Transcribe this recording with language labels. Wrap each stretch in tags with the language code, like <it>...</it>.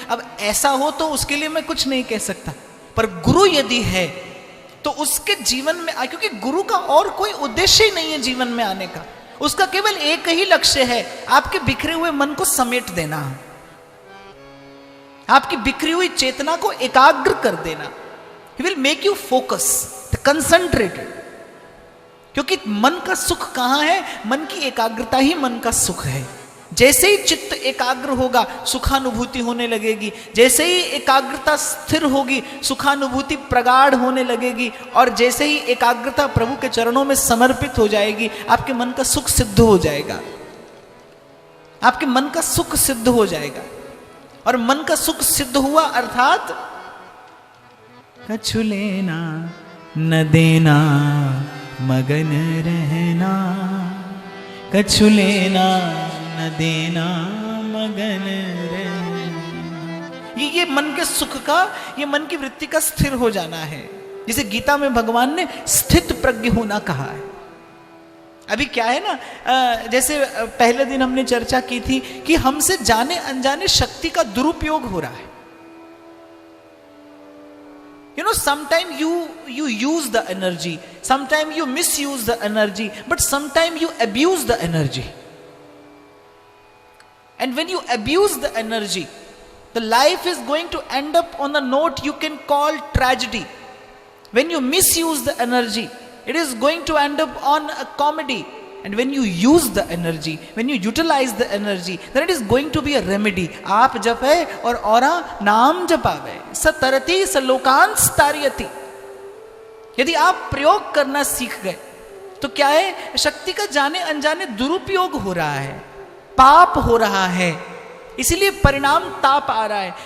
<hi>अब ऐसा हो तो उसके लिए मैं कुछ नहीं कह सकता, पर गुरु यदि है तो उसके जीवन में क्योंकि गुरु का और कोई उद्देश्य ही नहीं है जीवन में आने का, उसका केवल एक ही लक्ष्य है, आपके बिखरे हुए मन को समेट देना, आपकी बिखरी हुई चेतना को एकाग्र कर देना।</hi> <en>He will make you focus, concentrated।</en> <hi>क्योंकि मन का सुख कहां है? मन की एकाग्रता ही मन का सुख है। जैसे ही चित्त एकाग्र होगा सुखानुभूति होने लगेगी, जैसे ही एकाग्रता स्थिर होगी सुखानुभूति प्रगाढ़ होने लगेगी, और जैसे ही एकाग्रता प्रभु के चरणों में समर्पित हो जाएगी आपके मन का सुख सिद्ध हो जाएगा, आपके मन का सुख सिद्ध हो जाएगा। और मन का सुख सिद्ध हुआ अर्थात कछु लेना न देना मगन रहना, कछु लेना न देना मगन रहना। ये मन के सुख का, ये मन की वृत्ति का स्थिर हो जाना है, जिसे गीता में भगवान ने स्थित प्रज्ञ होना कहा है। अभी क्या है ना, जैसे पहले दिन हमने चर्चा की थी कि हमसे जाने अनजाने शक्ति का दुरुपयोग हो रहा है।</hi> <en>You know, sometimes you use the energy, sometimes you misuse the energy, but sometimes you abuse the energy. And when you abuse the energy, the life is going to end up on a note you can call tragedy. When you misuse the energy, it is going to end up on a comedy. And when you use the energy, when you utilize the energy, then it is going to be a remedy.</en> <pa>आप जपे और औरा नाम जपावे, सतरति सलोकांस तार्यति।</pa> <hi>यदि आप प्रयोग करना सीख गए तो क्या है, शक्ति का जाने अनजाने दुरुपयोग हो रहा है, पाप हो रहा है, इसीलिए परिणाम ताप आ रहा है।</hi>